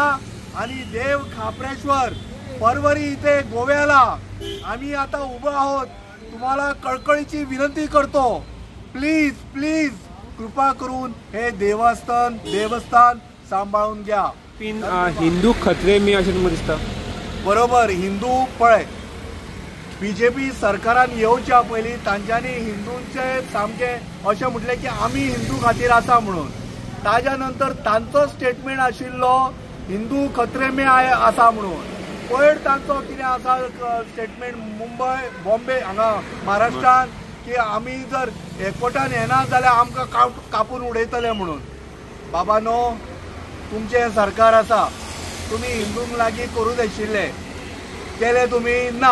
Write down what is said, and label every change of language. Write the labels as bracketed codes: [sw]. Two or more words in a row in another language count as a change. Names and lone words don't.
[mr] आणि देव खापरेश्वर पर्वरी इथे गोव्याला आम्ही आता उभं आहोत. तुम्हाला कळकळीची विनंती करतो, [en] please please [mr] कृपा करून हे देवस्थान सांभाळून घ्या. [kok] हिंदू [hi] खतरे मी [kok] अशें तुमकां दिसता? बरोबर. हिंदू पळय, BJP सरकारान येवच्या पयलीं तांच्यांनी हिंदूंचे सामके अशें म्हटलें की आमी हिंदू खातीर आसा म्हणून. ताज्या नंतर तांचो स्टेटमेंट आशिल्लो हिंदू [hi] खतरे में [kok] आसा म्हणून. पयर तांचो कितें आसा स्टेटमेंट मुंबय बॉम्बे हांगा महाराष्ट्रान की आमी जर एकवटान येना जाल्यार आमकां कापून उडयतले म्हणून. बाबा नो, तुमचें सरकार आसा, तुमी हिंदूंक लागीं करूंक आशिल्ले, केले तुमी ना.